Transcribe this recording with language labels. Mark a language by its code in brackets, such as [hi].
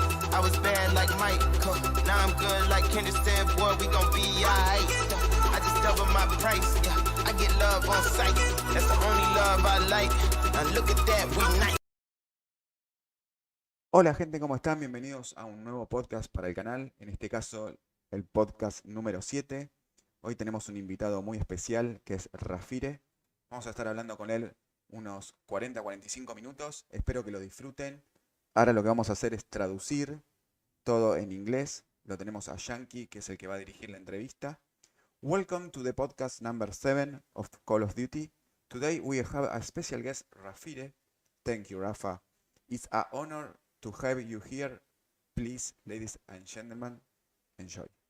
[en] I was bad like Michael, now I'm good like Kendrick said, boy, we gon' be alright. I just double my price, yeah, I get love on sight, that's the only love I like, now look at that, we nice. [es] Hola gente, ¿cómo están? Bienvenidos a un nuevo podcast para el canal, en este caso el podcast número 7. Hoy tenemos un invitado muy especial que es Rafire. Vamos a estar hablando con él unos 40-45 minutos, espero que lo disfruten. Ahora lo que vamos a hacer es traducir todo en inglés. Lo tenemos a Yankee, que es el que va a dirigir la entrevista. [en] Welcome to the podcast number 7 of Call of Duty. Today we have a special guest, Rafire. Thank you, Rafa. It's an honor to have you here. Please, ladies and gentlemen, enjoy.